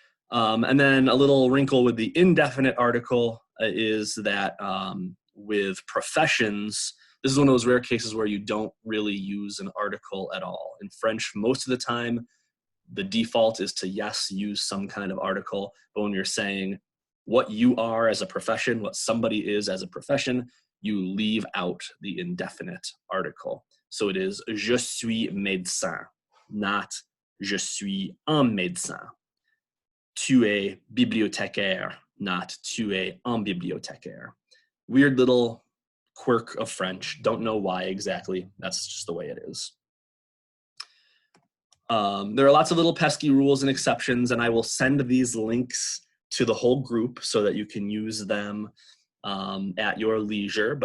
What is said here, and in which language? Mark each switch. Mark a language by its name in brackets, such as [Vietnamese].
[English] And then a little wrinkle with the indefinite article is that with professions, this is one of those rare cases where you don't really use an article at all. In French, most of the time, the default is to, yes, use some kind of article. But when you're saying what you are as a profession, what somebody is as a profession, you leave out the indefinite article. So it is [French] je suis médecin, [English] not [French] je suis un médecin. Tu es bibliothécaire, [English] not [French] tu es un bibliothécaire. [English] Weird little quirk of French. Don't know why exactly. That's just the way it is. There are lots of little pesky rules and exceptions, and I will send these links to the whole group so that you can use them at your leisure.